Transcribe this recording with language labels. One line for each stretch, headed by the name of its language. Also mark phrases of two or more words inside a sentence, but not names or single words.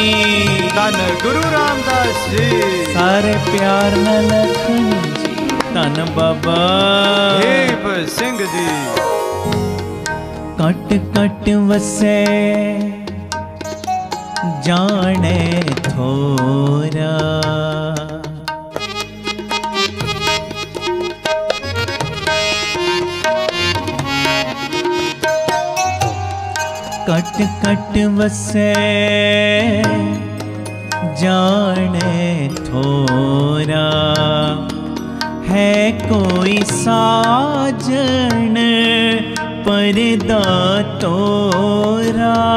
Punjabi: ਧੰਨ ਗੁਰੂ ਰਾਮਦਾਸ ਜੀ, ਸਾਰੇ ਪਿਆਰ ਨਾਲ ਲਖਨ ਜੀ, ਧੰਨ ਬਾਬਾ ਦੀਪ ਸਿੰਘ ਜੀ।
Hindi: कट कट वसै जाणे थोरा, कट कट वसै जाने थोरा, है कोई साजन परदा तोरा।